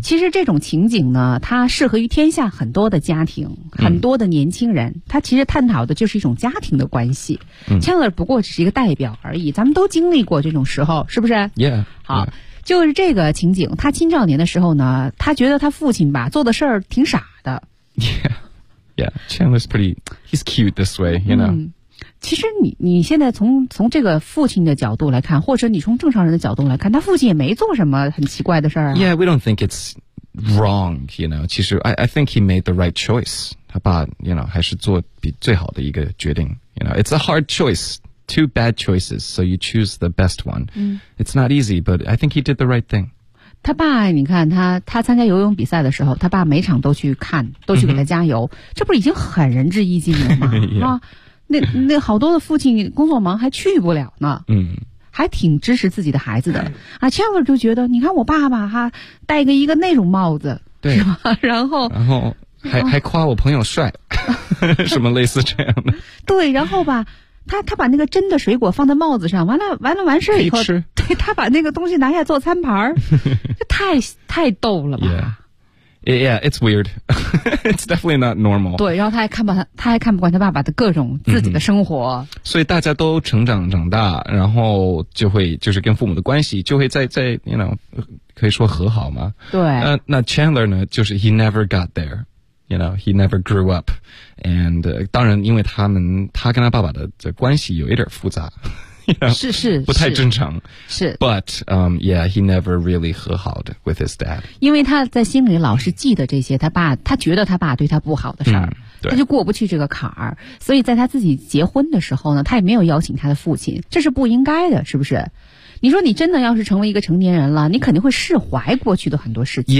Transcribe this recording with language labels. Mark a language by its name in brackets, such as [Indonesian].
[Chinese] 其实这种情景呢，它适合于天下很多的家庭，很多的年轻人。 Mm. 它其实探讨的就是一种家庭的关系。 Mm. Chandler 不过只是一个代表而已，咱们都经历过这种时候，是不是？Yeah，好。Yeah. 就是这个情景，他青少年的时候呢，他觉得他父亲吧做的事儿挺傻的。 Yeah. [English] Yeah, Chandler's pretty, he's cute this way, you know.、 [Chinese] 嗯、其实你现在从这个父亲的角度来看，或者你从正常人的角度来看，他父亲也没做什么很奇怪的事儿、啊。 [English] Yeah, we don't think it's wrong, you know. [Chinese] 其实 [English] I think he made the right choice. [Chinese] 他爸 [English] you know, [Chinese] 还是做比最好的一个决定。 [English] You know, it's a hard choice, two bad choices, so you choose the best one.、嗯、 it's not easy, but I think he did the right thing. [Chinese] 他爸，你看他参加游泳比赛的时候，他爸每场都去看，都去给他加油，嗯、这不是已经很仁至义尽了吗？啊，那好多的父亲工作忙还去不了呢。嗯。还挺支持自己的孩子的啊 ，Chandler 就觉得，你看我爸爸哈，戴个一个那种帽子，对，是吧？然后还夸我朋友帅，什么类似这样的。对，然后吧，他把那个真的水果放在帽子上，完了完事以后，吃，对，他把那个东西拿下做餐盘儿，这太逗了吧。 [English] Yeah. Yeah, it's weird. It's definitely not normal. [Chinese] 对，然后他还看不惯他爸爸的各种自己的生活。 Mm-hmm. 所以大家都长大，然后就会就是跟父母的关系就会在 [English] you know, [Chinese] 可以说和好吗？对。那 [English] Chandler [Chinese] 呢？就是 [English] he never got there. You know, he never grew up. And [Chinese] 当然，因为他跟他爸爸的关系有一点复杂。 [English] You know, [Chinese] 是不太正常，是 [English] ，but yeah, he never really [Chinese] 和好的 [English] with his dad， [Chinese] 因为他在心里老是记得这些，他觉得他爸对他不好的事儿、嗯，他就过不去这个坎儿，所以在他自己结婚的时候呢，他也没有邀请他的父亲，这是不应该的，是不是？你说你真的要是成为一个成年人了，你肯定会释怀过去的很多事情。